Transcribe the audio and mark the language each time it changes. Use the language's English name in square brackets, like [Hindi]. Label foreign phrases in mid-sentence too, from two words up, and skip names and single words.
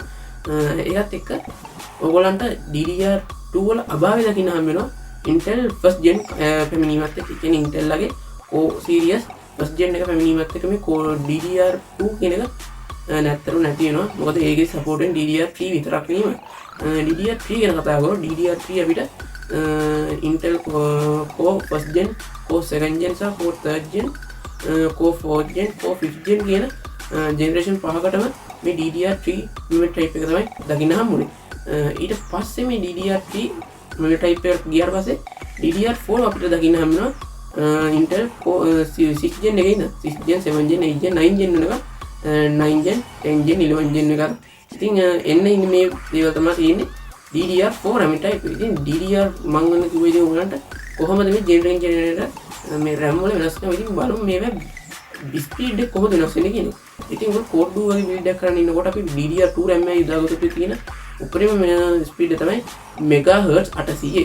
[Sinhala] ඒකත් එක්ක ඔයගොල්ලන්ට DDR2 වල අභාවය දකින්න හම්බ වෙනවා [English] Intel first gen [Sinhala] පැමිණීමත් එක්ක. කියන්නේ Intel ලගේ [English] Core series first gen [Sinhala] එක පැමිණීමත් එක්ක මේ Core DDR2 කියන එක නැත්තර නැති වෙනවා. මොකද ඒකේ support වෙන DDR3 විතරක් නෙමෙයි. DDR3 ගැන කතා කරලා DDR3 අපිට [English] Intel Core first gen Core second gen [Sinhala] සහ [English] Core third gen Core fourth gen Core fifth gen [Sinhala] කියන generation පහකටම මේ [English] DDR3 memory type [Sinhala] එක තමයි දකින්න හම්බුනේ. ඊට පස්සේ මේ [English] DDR3 memory type [Sinhala] එකට ගියාට පස්සේ DDR4 අපිට දකින්න හම්බුනවා [English] Intel 6 gen [Sinhala] එකේ ඉඳන් [English] 6 gen 7 gen 8 gen 9 gen [Sinhala] වෙනකම් [English] 9 gen 10 gen 11 gen [Sinhala] එක. ඉතින් එන්න ඉන්නේ මේ දේවල් තමයි තියෙන්නේ [English] DDR4 RAM type. [Sinhala] ඉතින් DDR මම ගන්න කිව්වේ ඉතින් උගලන්ට කොහොමද මේ generator මේ RAM වල වෙනස්කම් ඉතින් බලමු මේවා speed එක කොහොමද වෙනස් වෙන්නේ කියන එක. ඉතින් ඔය Core 2 වගේ build එකක් කරන්න ඉන්නකොට අපි [English] DDR2 RAM [Sinhala] එකේ යොදාගත්තු තියෙන උපරිම ස්පීඩ් එක තමයි මෙගාහර්ට්ස් 800.